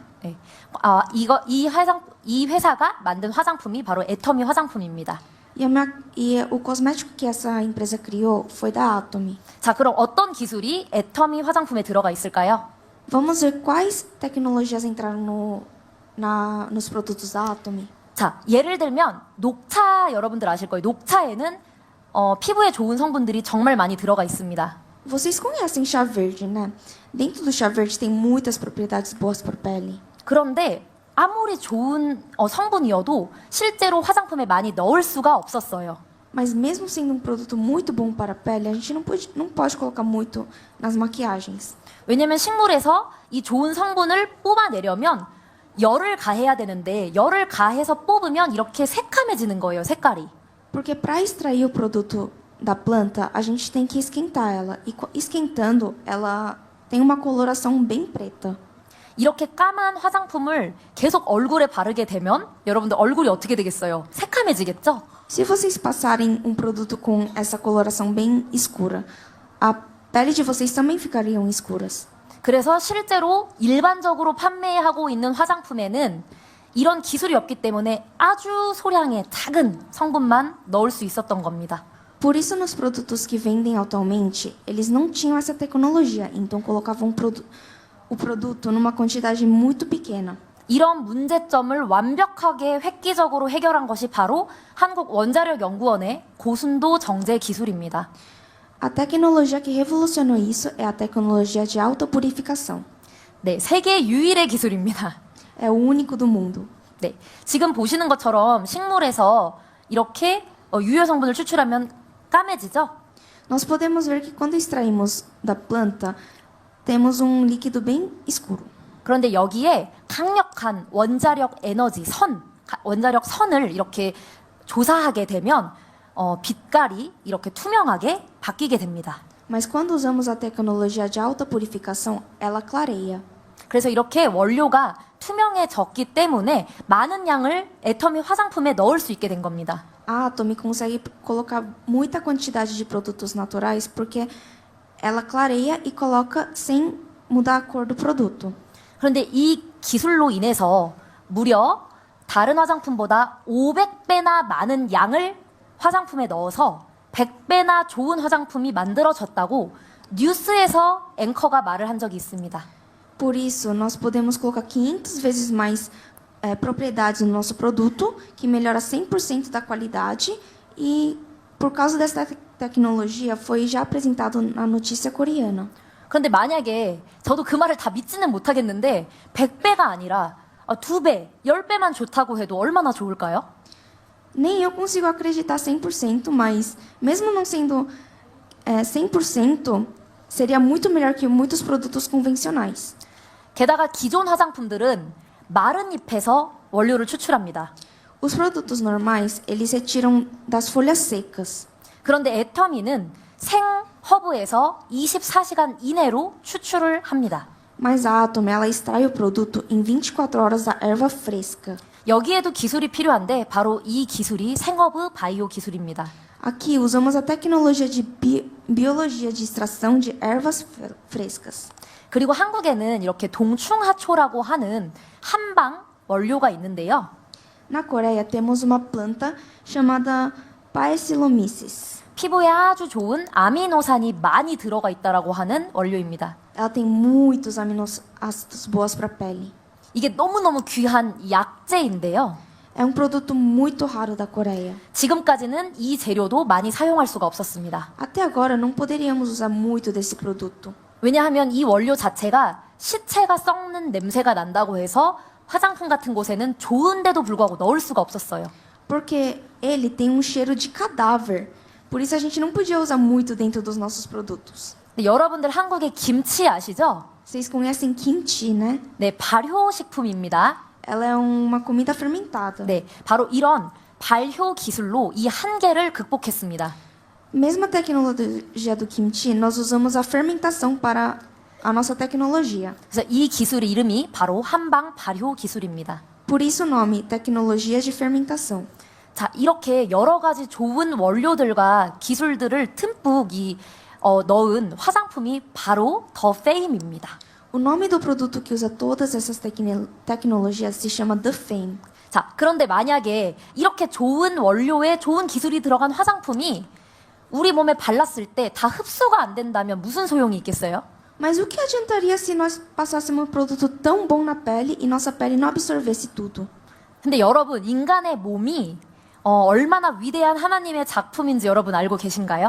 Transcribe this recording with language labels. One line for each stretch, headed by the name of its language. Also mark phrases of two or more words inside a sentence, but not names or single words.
Korean: 네. 이 회사가 만든 화장품이 바로 애터미 화장품입니다.
Portuguese: E o cosmético que essa empresa criou foi da Atomy.
Korean: 자, 그럼 어떤 기술이 애터미 화장품에 들어가 있을까요?
Portuguese: Vamos ver quais tecnologias entraram nos produtos da Atomy.
Korean: 자, 예를 들면 녹차 여러분들 아실 거예요. 녹차에는 피부에 좋은 성분들이 정말 많이 들어가 있습니다.
Portuguese: Vocês conhecem chá verde, né? Dentro do chá verde tem muitas propriedades boas para a pele.
Korean: 그런데 아무리 좋은 성분이어도 실제로 화장품에 많이 넣을 수가 없었어요.
Portuguese: Mas mesmo sendo um produto muito bom para a pele, a gente não pode colocar muito nas maquiagens.
Korean: 왜냐면 식물에서 이 좋은 성분을 뽑아내려면 열을 가해야 되는데 열을 가해서 뽑으면 이렇게 새카매지는 거예요, 색깔이.
Portuguese: Porque para extrair o produto da planta, a gente tem que esquentar ela. E esquentando, ela tem uma coloração bem preta.
Korean: 이렇게 까만 화장품을 계속 얼굴에 바르게 되면 여러분들 얼굴이 어떻게 되겠어요? 새카매지겠죠?
Portuguese: Se vocês passarem um produto com essa coloração bem escura, a pele de vocês também ficariam escuras.
Korean: 그래서 실제로 일반적으로 판매하고 있는 화장품에는 이런 기술이 없기 때문에 아주 소량의 작은 성분만 넣을 수 있었던 겁니다.
Portuguese: Por isso, nos produtos que vendem atualmente, eles não tinham essa tecnologia, então colocavam o produto numa quantidade muito pequena.
Korean: 이런 문제점을 완벽하게 획기적으로 해결한 것이 바로 한국원자력연구원의 고순도 정제 기술입니다.
Portuguese: A tecnologia que revolucionou isso é a tecnologia de autopurificação.
Korean: 네, 세계 유일의 기술입니다.
Portuguese: É o único do mundo.
Korean: 네, 지금 보시는 것처럼 식물에서 이렇게 유효 성분을 추출하면 까매지죠?
Portuguese: Nós podemos ver que quando extraímos da planta, temos um líquido bem escuro.
Korean: 그런데 여기에 강력한 원자력 에너지, 원자력 선을 이렇게 조사하게 되면 빛깔이 이렇게 투명하게 바뀌게 됩니다.
Portuguese: Mas quando usamos a tecnologia de alta purificação, ela clareia.
Korean: 그래서 이렇게 원료가 투명해졌기 때문에 많은 양을 애터미 화장품에 넣을 수 있게 된 겁니다.
Portuguese: A Atomy consegue colocar muita quantidade de produtos naturais porque ela clareia e coloca sem mudar a cor do produto.
Korean: 그런데 이 기술로 인해서 무려 다른 화장품보다 500배나 많은 양을 화장품에 넣어서 100배나 좋은 화장품이 만들어졌다고 뉴스에서 앵커가 말을 한 적이 있습니다.
Portuguese: Por isso, nós podemos colocar 500 vezes mais propriedades no nosso produto, que melhora 100% da qualidade, e por causa dessa tecnologia foi já apresentado na notícia coreana.
Korean: 그런데 만약에 저도 그 말을 다 믿지는 못하겠는데 100배가 아니라 2배, 10배만 좋다고 해도 얼마나 좋을까요?
Portuguese: Nem eu consigo acreditar 100%, mas mesmo não sendo 100%, seria muito melhor que muitos produtos convencionais.
Korean: 게다가 기존 화장품들은 마른 잎에서 원료를 추출합니다.
Portuguese: Os produtos normais, eles retiram das folhas secas.
Korean: 그런데 애터미는 생허브에서 24시간 이내로 추출을 합니다.
Portuguese: Mas a Atom, ela extrai o produto em 24 horas da erva fresca.
Korean: 여기에도 기술이 필요한데 바로 이 기술이 생허브 바이오 기술입니다.
Portuguese: Aqui usamos a tecnologia de biologia de extração de ervas frescas.
Korean: 그리고 한국에는 이렇게 동충하초라고 하는 한방 원료가 있는데요.
Portuguese: Na Coreia temos uma planta chamada Paecilomyces.
Korean: 피부에 아주 좋은 아미노산이 많이 들어가 있다라고 하는 원료입니다.
Portuguese: Ela tem muitos aminoácidos boas para a pele.
Korean: 이게 너무너무 귀한 약재인데요.
Portuguese: É um produto muito raro da Coreia.
Korean: 지금까지는 이 재료도 많이 사용할 수가 없었습니다.
Portuguese: Até agora não poderíamos usar muito desse produto.
Korean: 왜냐하면 이 원료 자체가 시체가 썩는 냄새가 난다고 해서 화장품 같은 곳에는 좋은데도 불구하고 넣을 수가 없었어요.
Portuguese: Porque ele tem um cheiro de cadáver. Por isso a gente não podia usar muito dentro dos nossos produtos.
Korean: 근데 여러분들 한국의 김치 아시죠?
Portuguese: Vocês conhecem kimchi, né?
Korean: 네, 발효식품입니다.
Portuguese: Ela é uma comida fermentada.
Korean: 네, 바로 이런 발효 기술로 이 한계를 극복했습니다.
Portuguese: Mesma tecnologia do kimchi, nós usamos a fermentação para a nossa tecnologia.
Korean: 그래서 이 기술의 이름이 바로 한방 발효 기술입니다.
Portuguese: Por isso o nome, tecnologia de fermentação.
Korean: 자, 이렇게 여러 가지 좋은 원료들과 기술들을 듬뿍 넣은 화장품이 바로 더 페임입니다.
Portuguese: O nome do produto que usa todas essas tecnologias se chama The Fame.
Korean: 자, 그런데 만약에 이렇게 좋은 원료에 좋은 기술이 들어간 화장품이 우리 몸에 발랐을 때 다 흡수가 안 된다면 무슨 소용이 있겠어요?
Portuguese: Mas o que adiantaria se nós passássemos um produto tão bom na pele e nossa pele não absorvesse tudo?
Korean: 근데 여러분, 인간의 몸이 얼마나 위대한 하나님의 작품인지 여러분 알고 계신가요?